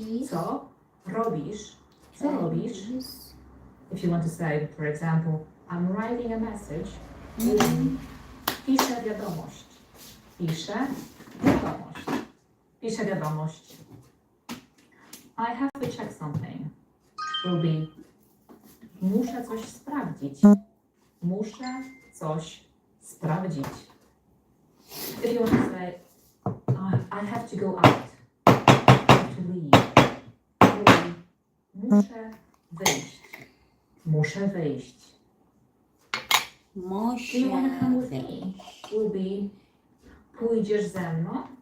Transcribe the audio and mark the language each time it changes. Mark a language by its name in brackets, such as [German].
[Polish] Co robisz? Co robisz? [English] If you want to say, for example, I'm writing a message, [Polish] piszę wiadomość. Piszę wiadomość. Piszę wiadomość. [English] I have to check something. Will be, [Polish] muszę coś sprawdzić. Muszę coś sprawdzić. [English] If you want to say, I have to go out. I have to leave. Will be, [Polish] muszę wyjść. Muszę wyjść. [English] Do you want to come with me? Will be, [Polish] pójdziesz ze mną?